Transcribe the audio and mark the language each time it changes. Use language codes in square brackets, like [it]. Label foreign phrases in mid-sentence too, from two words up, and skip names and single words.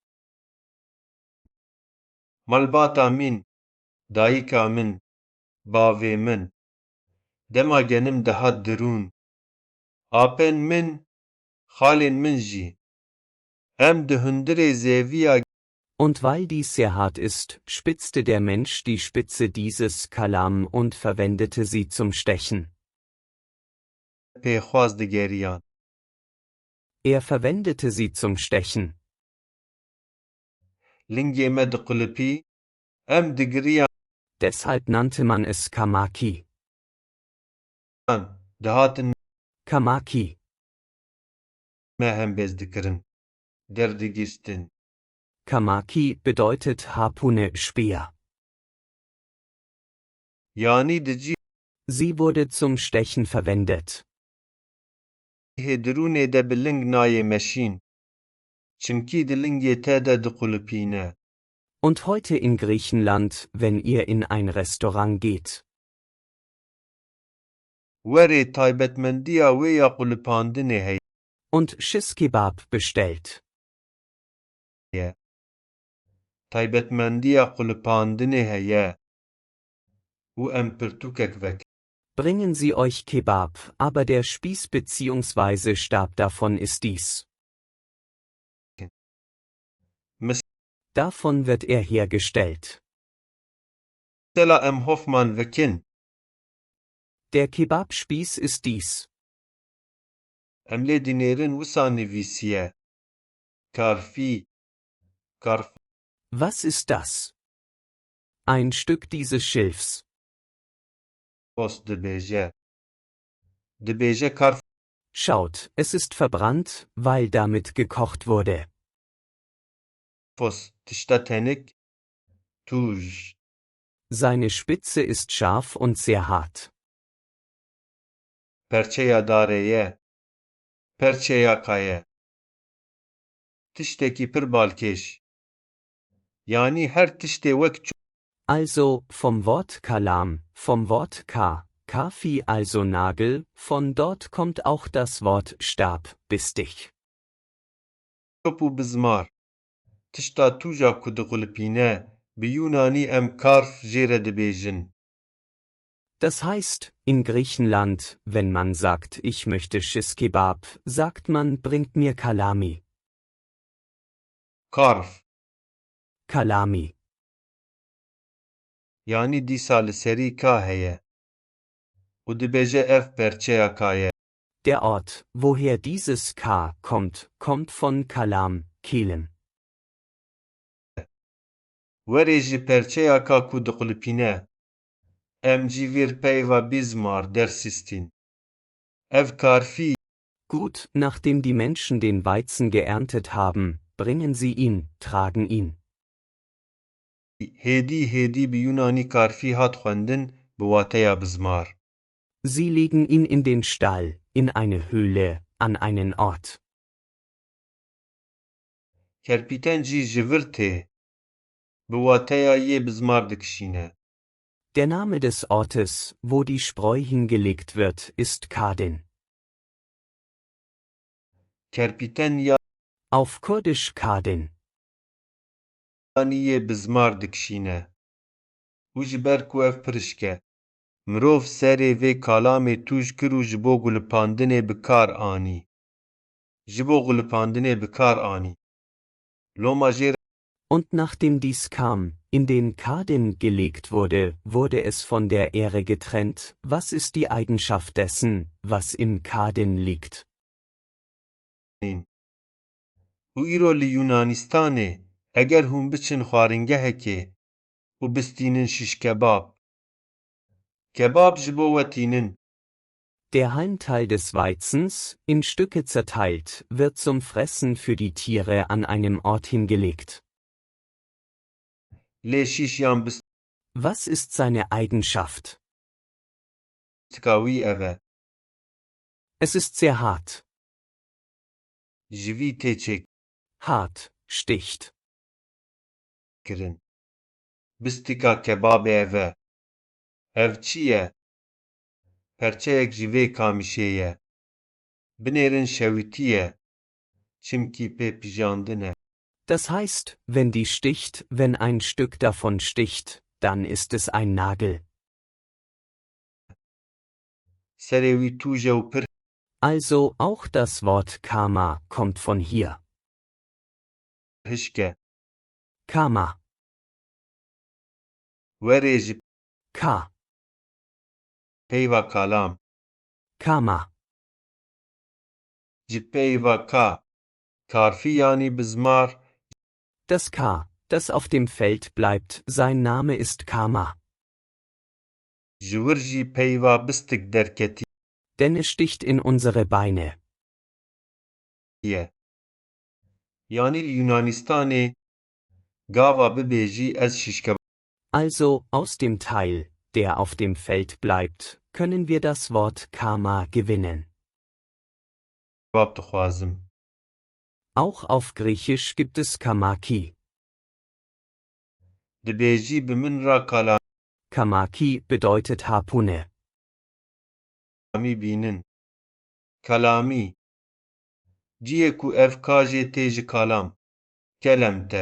[ku] Malbata min, dayîka min, bavê min, dema genim dihat dirûn. Apên min, xalên min jî. Em di hundirê zêviya [de] Und weil dies sehr hart ist, spitzte der Mensch die Spitze dieses Kalam und verwendete sie zum Stechen. [ku] pêxwaz digeriyan. [de] Er verwendete sie zum Stechen. [ku] Lingê me diqulipî, em digiriyan, [de] Deshalb nannte man es Kamaki. [ku] dihatin Kamaki. me hem bez dikirin. Derdigîstin. [de] Kamaki bedeutet Harpune, Speer. [ku] Yani di cî [de] Sie wurde zum Stechen verwendet. [ku] hê dirûnê de bi ling nayê meşîn. Çimkî di lingê te de diqulipîne. [de] Und heute in Griechenland, wenn ihr in ein Restaurant geht. [ku] Werê taybetmendiya wê ya qulipandinê heye. [de] Und Schiss-Kebab bestellt. [ku] Taybetmendiya qulipandinê heye. û em pirtûkek vek. [de] Bringen Sie euch Kebab, aber der Spieß bzw. Stab davon ist dies. Davon wird er hergestellt. [ku] Mesela em hofman vekin. [de] Der Kebabspieß ist dies. [ku] Em lê dinêrin wisa nivîsiye. Karfî. Karf. [de] Was ist das? Ein Stück dieses Schilfs. [ku] Fos dibêje. Dibêje karf. [de] Schaut, es ist verbrannt, weil damit gekocht wurde. [ku] Fos tişta tenik. Tuj. [de] Seine Spitze ist scharf und sehr hart. [ku] Perçeya dareye. Perçeya kaye. Tiştekî pir balkêş. Yani her tiştê wek çû. [de] Also, vom Wort Kalam, vom Wort Kafi also Nagel, von dort kommt auch das Wort Stab, [ku] bistig. û bizmar. Tişta tuja ku diqulipîne, bi Yunanî em karf jê re dibêjin. [de] Das heißt, in Griechenland, wenn man sagt, ich möchte Shish-Kebab, sagt man, bringt mir Kalami. [ku] Karf. [de] Kalami. [ku] Yani dîsa li serî ka heye. û dibêje ev perçeya ka ye. [de] Der Ort, woher dieses K kommt von Kalam, Kehlen. [ku] Werê ji perçeya ka ku diqulipîne, em jî vêr peyva bizmar dersîstîn. Ev karfî [de] Gut, nachdem die Menschen den Weizen geerntet haben, bringen sie ihn, tragen ihn. [ku] hêdî bi Yunanî karfî hat xwendin bi wateya bizmar. [de] Sie legen ihn in den Stall, in eine Höhle, an einen Ort. [ku] Kerpîten jî ji vir tê. Bi wateya yê bizmar dikişîne. [de] Der Name des Ortes, wo die Spreu hingelegt wird, ist Kadin. [ku] Kerpîten ya [de] Auf Kurdisch Kadin. [ku] yanî yê bizmar dikişîne. û ji ber ku ev pirişk e, mirov serê vê kalamê tûj kir û ji bo gulipandinê bi kar anî. Ji bo gulipandinê bi kar anî. Loma jê [de] Und nachdem dies kam, in den Kadin gelegt wurde, wurde es von der Ähre getrennt. Was ist die Eigenschaft dessen, was im Kadin liegt? [ku] û îro li Yunanistanê eger hûn biçin xwaringehekê û bistînin şiş kebab, Kebab ji bo we tînin. [de] Der Halmteil des Weizens, in Stücke zerteilt, wird zum Fressen für die Tiere an einem Ort hingelegt. [ku] Lê şîşyan [de] Was ist seine Eigenschaft? [ku] bistika wî ev e. [de] Es ist sehr hart. [ku] Ji vî tê [de] Hart, sticht. [ku] çêkirin. Bistika kebabê ev e. Ev çi ye? Perçeyek ji vê kamişê ye. Binêrin şewitî ye. Çimkî pê pijandin e. [de] Das heißt, wenn die sticht, wenn ein Stück davon sticht, dann ist es ein Nagel. [ku] Serê wî tûj e û pir [de] Also auch das Wort Karma kommt von hier. [ku] hişk e. [de] Karma. [ku] Werê ji K. peyva kalam. [de] Karma. [ku] Ji peyva ka. Karfî yanî bizmar. [de] Das K, das auf dem Feld bleibt, sein Name ist Karma. [ku] Ji wir jî peyva bistik derketî [de] Denn es sticht in unsere Beine. [ku] ye. Yanî li Yunanistanê gava bibêjî ez şîşkebab [de] Also, aus dem Teil, der auf dem Feld bleibt, können wir das Wort Karma gewinnen. [ku] dixwazim. [de] Auch auf Griechisch gibt es Kamaki. [ku] Dibêjî bi min re kalamî [de] Kamaki bedeutet Harpune. [ku] bînin. Kalamî. Ciyê ku ev ka jê tê ji kalam. Kelem te.